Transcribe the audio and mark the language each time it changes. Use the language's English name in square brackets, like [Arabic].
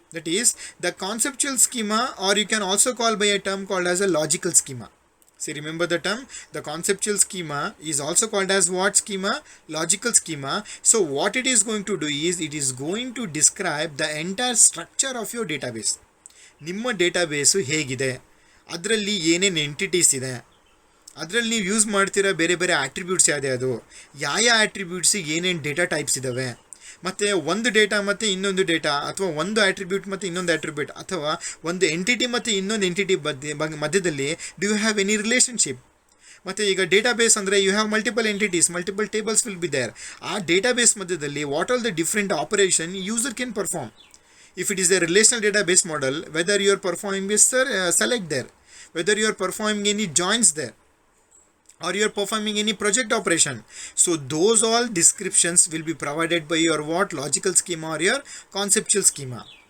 [English] That is the conceptual schema, or you can also call by a term called as a logical schema. See, remember the term, the conceptual schema is also called as what schema? Logical schema. So what it is going to do is, it is going to describe the entire structure of your database. [Kannada] ನಿಮ್ಮ ಡೇಟಾಬೇಸು ಹೇಗಿದೆ, ಅದರಲ್ಲಿ ಏನೇನು entities ಇದೆ, ಅದರಲ್ಲಿ ನೀವು use ಮಾಡ್ತಿರೋ ಬೇರೆ ಬೇರೆ ಆಟ್ರಿಬ್ಯೂಟ್ಸ್ ಯಾವ್ದು, ಯಾವ ಆಟ್ರಿಬ್ಯೂಟ್ಸಿಗೆ ಏನೇನು ಡೇಟಾ ಟೈಪ್ಸ್ ಇದ್ದಾವೆ, ಮತ್ತು ಒಂದು ಡೇಟಾ ಮತ್ತು ಇನ್ನೊಂದು ಡೇಟಾ, ಅಥವಾ ಒಂದು ಆಟ್ರಿಬ್ಯೂಟ್ ಮತ್ತು ಇನ್ನೊಂದು ಆಟ್ರಿಬ್ಯೂಟ್, ಅಥವಾ ಒಂದು ಎಂಟಿಟಿ ಮತ್ತು ಇನ್ನೊಂದು ಎಂಟಿಟಿ ಮಧ್ಯದಲ್ಲಿ [English] Do you have any relationship. [Kannada] ಮತ್ತು ಈಗ ಡೇಟಾಬೇಸ್ ಅಂದರೆ [English] You have multiple entities, multiple tables will be there. [Kannada] ಆ ಡೇಟಾಬೇಸ್ ಮಧ್ಯದಲ್ಲಿ [English] What all the different operation user can perform. If it is a relational database model, whether you are performing this, select there. whether you are performing any joins there, or you are performing any project operation. So those all descriptions will be provided by your what logical schema or your conceptual schema.